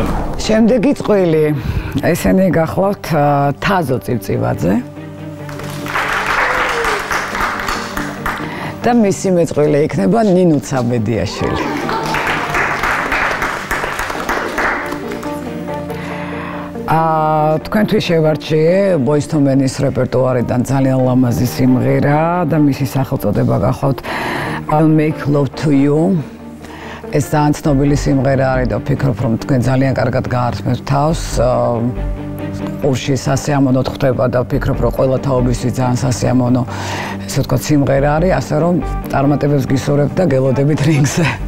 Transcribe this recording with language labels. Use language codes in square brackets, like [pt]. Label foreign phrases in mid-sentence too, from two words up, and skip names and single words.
[ka] შემდეგი წყვილი ესენი გახლავთ თაზო წივწივაძე და მისი მეწყვილე იქნება ნინუცა ბედიაშვილი. თქვენთვის შევარჩიე Boyz II Men-ის რეპერტუარიდან ძალიან ლამაზი სიმღერა და მისი სახელწოდება გახლავთ I'll make love to you. ეს ძალიან ცნობილი სიმღერა არის და ვფიქრობ, რომ თქვენ ძალიან კარგად გაართმევთ თავს. ყურში სასიამოვნოდ ხვდება და ვფიქრობ, რომ ყველა თაობისთვის ძალიან სასიამოვნო, ესე ვთქვათ, სიმღერა არის, ასე რომ წარმატებებს გისურვებთ და გელოდებით რინგზე.